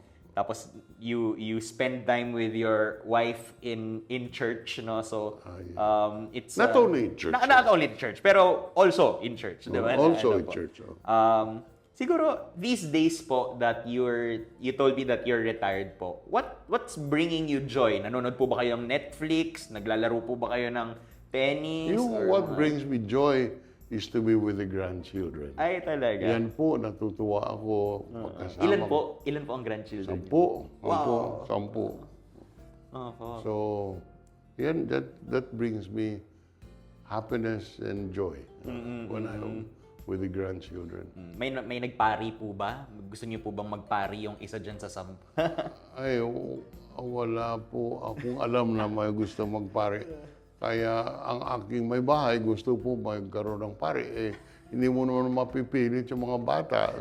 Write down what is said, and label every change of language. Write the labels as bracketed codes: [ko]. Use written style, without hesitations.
[en] Tapos you spend time with your wife in church, no? So it's Not only in church. Not only in church, pero also in church, di ba? Also in po. church. Siguro these days po that you told me that you're retired po. What's bringing you joy? [tl] Nanonood po ba kayo ng Netflix? Naglalaro po ba kayo ng tennis? [en] What brings me joy is to be with the grandchildren. [tl] Ay, talaga. Yan po, natutuwa ako pagkasama. Ilan po ang grandchildren niyo? 10. [en] Wow. 10. [tl] Opo. [en] So, yan, that brings me happiness and joy when I'm with the grandchildren. [tl] May nagpari po ba? Gusto niyo po bang magpari yung isa dyan sa 10? Ay, wala po akong alam na may gusto magpare. Kaya ang aking may bahay gusto po magkaroon ng pare. Eh, hindi mo naman mapipilit yung mga bata.